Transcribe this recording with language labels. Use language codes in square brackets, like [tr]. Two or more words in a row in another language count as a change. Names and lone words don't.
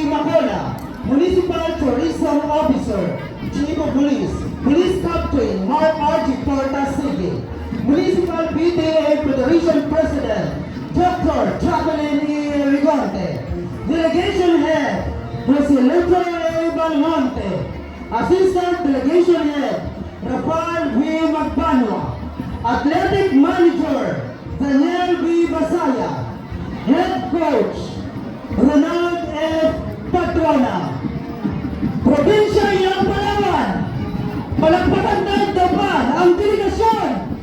[en] Macona, Municipal Tourism Officer, Chief of Police, Police Captain Mark R. G. Porta Sige, Municipal PTA Federation President, Dr. Jacqueline E. Rigonte, Delegation Head, Presidente A. Balmonte, Assistant Delegation Head, Rafael V. Magbanwa, Athletic Manager, Daniel B. Basaya, Head Coach, Ronald F. [tl] Patrona, Probinsya ng Palawan, palakpakan ng Dapan ang delegasyon